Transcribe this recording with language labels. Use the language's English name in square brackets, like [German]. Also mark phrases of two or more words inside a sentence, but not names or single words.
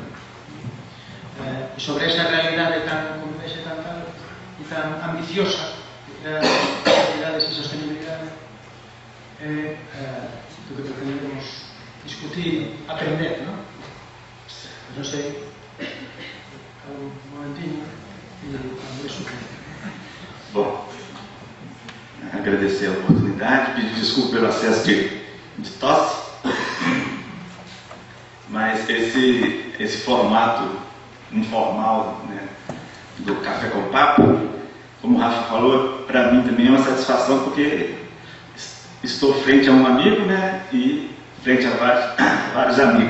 [Galician] E sobre esa realidade tan complexa, tan tal e tan ambiciosa de realidades e sostenibilidade é do que pretendemos discutir, aprender, non? Non sei, un momentinho e André Sucre. [Portuguese] Bom, agradecer a oportunidade, pedir desculpa pelo acesso de tosse, mas esse formato informal, né, do Café com Papo, como o Rafa falou, para mim também é uma satisfação, porque estou frente a um amigo, né, e frente a vários amigos.